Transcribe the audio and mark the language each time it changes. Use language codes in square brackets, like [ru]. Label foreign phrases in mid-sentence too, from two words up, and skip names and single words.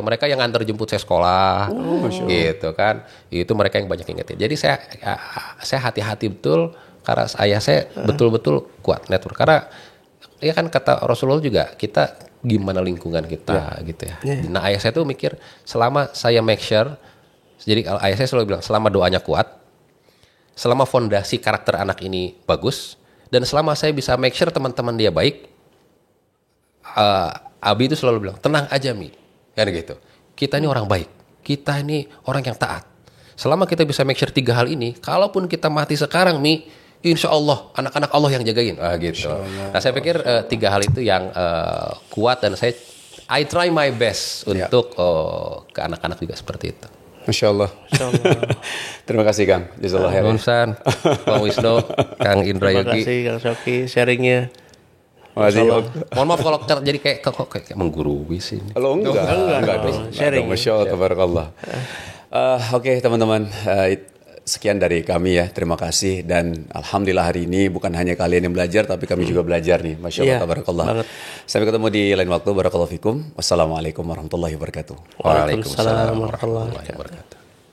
[id] Mereka yang antar jemput saya sekolah, gitu kan. Itu mereka yang banyak ingetin. Jadi saya hati-hati betul. Karena ayah saya betul-betul kuat network. Karena ya kan kata Rasulullah juga, kita gimana lingkungan kita gitu ya. Nah ayah saya tuh mikir, selama saya [en] make sure, [id] jadi ayah saya selalu bilang, selama doanya kuat, selama fondasi karakter anak ini bagus, dan selama saya bisa [en] make sure [id] teman-teman dia baik, Abi itu selalu bilang, tenang aja Mi, kan gitu. Kita ini orang baik, kita ini orang yang taat. Selama kita bisa [en] make sure [id] 3 hal ini, kalaupun kita mati sekarang Mi, [ar] إن شاء الله [id] anak-anak Allah yang jagain, gitu. Nah saya pikir 3 hal itu yang kuat, dan [en] I try my best [id] untuk ke anak-anak juga seperti itu. [ar] ما شاء الله. [id] Terima kasih Kang. [ar] جزاك الله خيرا. [id] Bang Wisnu, Kang Indra Yogi. Terima kasih Kang Shoki sharingnya. Mohon maaf kalau jadi kayak menggurui sih. Kalau enggak dong. Sharing. [ar] ما شاء الله، تبارك الله. [id] Oke teman-teman. sekian dari kami ya. Terima kasih dan alhamdulillah hari ini bukan hanya kalian yang belajar tapi kami juga belajar nih. [ar] ما شاء الله, [id] Iya, [ar] tabarakallah. [id] banget. Sampai ketemu di lain waktu. [ar] بارك الله فيكم. والسلام عليكم ورحمة الله وبركاته. Waalaikumsalam warahmatullahi ورحمة الله وبركاته.